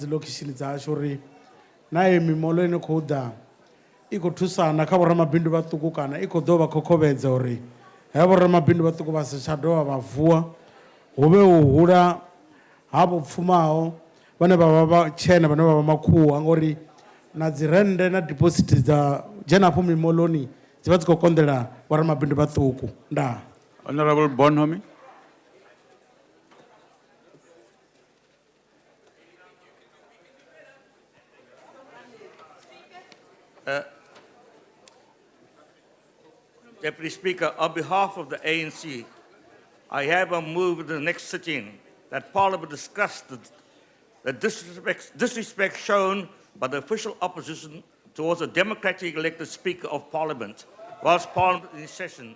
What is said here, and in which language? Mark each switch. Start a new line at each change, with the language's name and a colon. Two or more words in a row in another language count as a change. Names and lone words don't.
Venda: lokhishini dzashu uri na ye mimoḽo ine khou ḓa i khou thusana kha vhoramabindu vhaṱuku kana i khou ḓo vha khokhovhedza uri he vhoramabindu vhaṱuku vha si tsha dovha vha vuwa hu vhe u hula ha vho pfumaho vhane vha vha vhatshena vhane vha vha makhuwa ngori na dzi rennde na deposit dza dzhena hafho mimoḽoni dzi vha dzi khou konḓela vhoramabindu vhaṱuku. Ndaa.
English: Honorable Bonhomme. Deputy Speaker, on behalf of the ANC, I hereby move at the next sitting that Parliament discuss the disrespect shown by the official opposition towards a democratically elected Speaker of Parliament whilst Parliament is in session.